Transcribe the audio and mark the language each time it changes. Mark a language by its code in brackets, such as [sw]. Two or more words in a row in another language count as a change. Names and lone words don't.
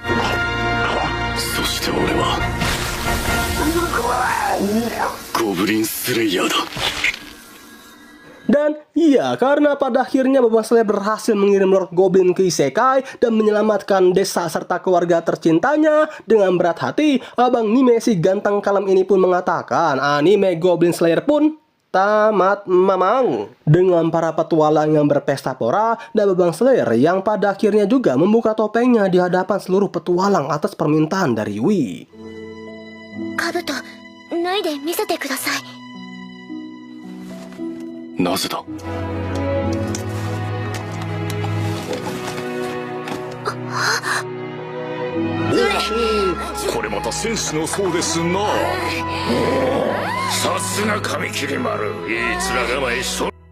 [id] Dan iya, karena pada akhirnya Babang Slayer berhasil mengirim Lord Goblin ke Isekai dan menyelamatkan desa serta keluarga tercintanya, dengan berat hati, Abang Nime si ganteng kalem ini pun mengatakan anime Goblin Slayer pun tamat mamang. Dengan para petualang yang berpesta pora dan Babang Slayer yang pada akhirnya juga membuka topengnya di hadapan seluruh petualang atas permintaan dari Yui. [ja] 兜、ないで見せてください. なぜだ。これまた戦士のそうですな。さすが髪切り丸、いい面構えしとる。